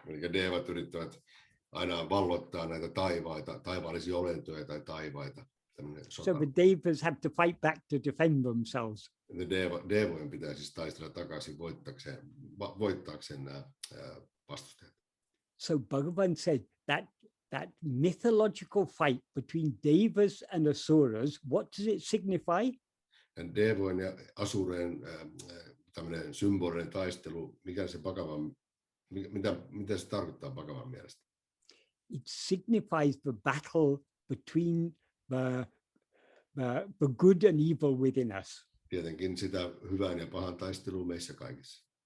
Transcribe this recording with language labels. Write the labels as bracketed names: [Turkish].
[Finnish] Eli devat yrittävät aina vallottaa näitä taivaita, taivaallisia olentoja tai taivaita. [English] So the devas have to fight back to defend themselves. [Finnish] Devojen pitää siis taistella takaisin voittaakseen nämä vastustajat. [English] So Bhagavan said that mythological fight between devas and asuras, what does it signify? [Finnish] Devojen ja asureen tämmöinen symbolinen taistelu, mikä se Bhagavan, mitä se tarkoittaa Bhagavan mielestä? [English] It signifies the battle between the good and evil within us. [Finnish] Tietenkin sitä hyvän ja pahan taistelua meissä kaikissa.